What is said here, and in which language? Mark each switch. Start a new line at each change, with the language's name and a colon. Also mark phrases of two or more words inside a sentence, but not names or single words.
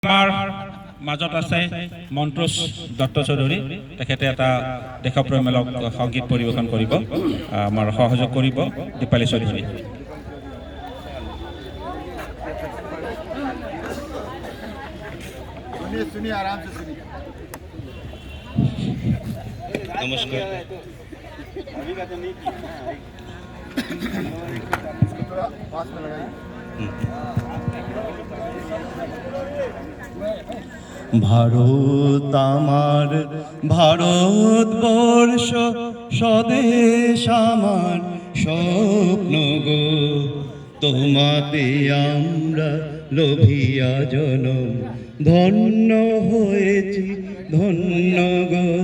Assamese: আমাৰ মাজত আছে মন্ত্ৰোজ দত্ত চৌধুৰী, তেখেতে এটা দেশপ্ৰেমমূলক সংগীত পৰিৱেশন কৰিব, আমাৰ সহযোগ কৰিব দীপালী চৌধুৰী। नमस्कार।
Bangla: ভারত আমার, ভারতবর্ষ স্বদেশ আমার স্বপ্ন গো, তোমাতে আমরা লোভিয়া জনম ধন্য হয়েছি ধন্য গো।